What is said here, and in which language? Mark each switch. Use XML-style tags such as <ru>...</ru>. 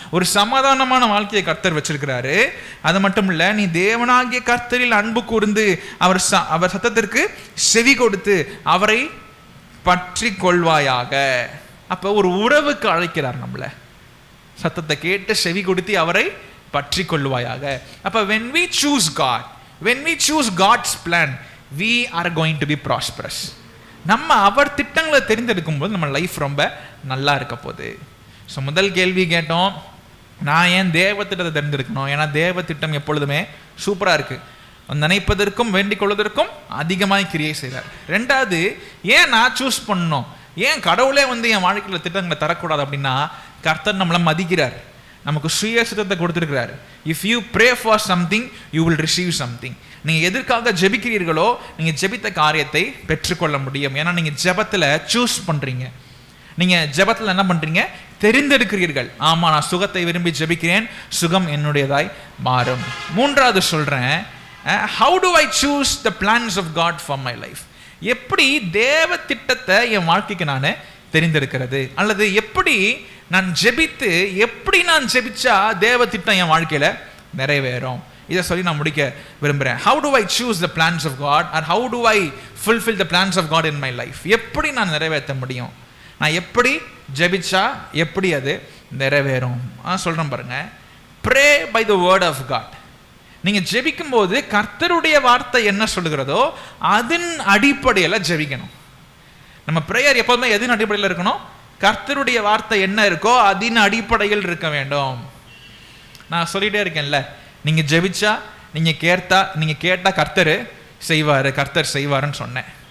<ta>ஒரு சமாதானமான வாழ்க்கையை கர்த்தர் வச்சிருக்கிறாரு. அது மட்டும் இல்ல, நீ தேவனாகிய கர்த்தரில் அன்பு கூர்ந்து அவர் சத்தத்திற்கு செவி கொடுத்து அவரை பற்றி கொள்வாயாக. அப்ப ஒரு உறவுக்கு அழைக்கிறார் நம்மள. சத்தத்தை கேட்டு செவி கொடுத்து அவரை பற்றி கொள்வாயாக.</ta> <en>அப்ப when we choose God, when we choose God's plan, we are going to be prosperous.</en> <ta>நம்ம அவர் திட்டங்களை தெரிந்தெடுக்கும் போது நம்ம லைஃப் ரொம்ப நல்லா இருக்க போகுது. ஸோ முதல் கேள்வி கேட்டோம், நான் ஏன் தேவ திட்டத்தை தெரிந்தெடுக்கணும்? ஏன்னா தேவ திட்டம் எப்பொழுதுமே சூப்பரா இருக்கு, நினைப்பதற்கும் வேண்டிக் கொள்வதற்கும் அதிகமாக கிரியை செய்கிறார். 2வது, ஏன் நான் சூஸ் பண்ணணும்? ஏன் கடவுளே என் வாழ்க்கையில் திட்டங்களை தரக்கூடாது? அப்படின்னா கர்த்தர் நம்மளை மதிக்கிறார், நமக்கு சுய சித்தத்தை கொடுத்துருக்கிறார்.</ta> <en>If you pray for something you will receive something.</en> <ta>நீங்கள் எதற்காக ஜெபிக்கிறீர்களோ நீங்கள் ஜெபித்த காரியத்தை பெற்றுக்கொள்ள முடியும். ஏன்னா நீங்கள் ஜெபத்தில் சூஸ் பண்ணுறீங்க, நீங்கள் ஜெபத்தில் என்ன பண்ணுறீங்க? தெரிந்தெடுக்கிறீர்கள். ஆமாம், நான் சுகத்தை விரும்பி ஜெபிக்கிறேன், சுகம் என்னுடையதாய் மாறும். 3வது சொல்கிறேன்,</ta> <en>how do I choose the plans of God for my life?</en> <ta>எப்படி தேவ திட்டத்தை என் வாழ்க்கைக்கு நான் தெரிந்தெடுக்கிறது? அல்லது எப்படி நான் ஜெபித்து, எப்படி நான் ஜெபிச்சா தேவ திட்டம் என் வாழ்க்கையில நிறைவேறும்? இதை சொல்லி நான் முடிக்க விரும்புகிறேன்.</ta> <en>how do I choose the plans of God or how do I fulfill the plans of God in my life?</en> <ta>எப்படி நான் நிறைவேற்ற முடியும்? நான் எப்படி ஜெபிச்சா எப்படி அது நிறைவேறும்? சொல்கிறேன் பாருங்க,</ta> <en>pray by the word of God.</en> <ta>நீங்க ஜெபிக்கும் போது கர்த்தருடைய வார்த்தை என்ன சொல்லுகிறதோ அதன் அடிப்படையில் ஜெபிக்கணும். நம்ம பிரேயர் எப்போதுமே எதன் அடிப்படையில் இருக்கணும்? கர்த்தருடைய வார்த்தை என்ன இருக்கோ அதன் அடிப்படையில் இருக்க வேண்டும். நான் சொல்லிட்டே இருக்கேன்ல, நீங்க ஜெபிச்சா நீங்க கேட்டா கர்த்தர் செய்வாருன்னு சொன்னேன்.</ta>